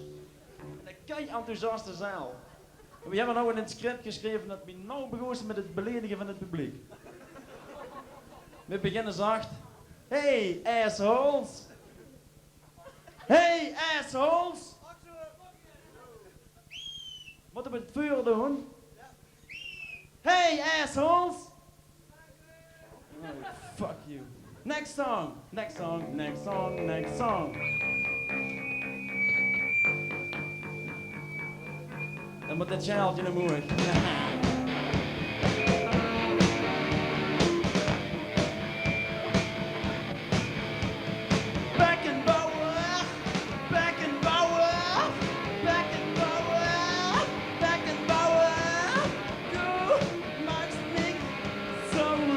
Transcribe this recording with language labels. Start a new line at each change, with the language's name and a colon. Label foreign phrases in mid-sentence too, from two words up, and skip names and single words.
Dutch: Een kei enthousiaste zaal. We hebben nou in het script geschreven dat we nou begonnen met het beledigen van het publiek. We beginnen zacht.
English: Hey assholes! Hey assholes!
Dutch: Moeten we het vuur doen?
English: Hey assholes! Oh, fuck you. Next song, next song, next song, next song.
Dutch: Dan moet het sjaaltje naar moe.
German: Beckenbauer, Beckenbauer, Beckenbauer, Beckenbauer, du magst mich so.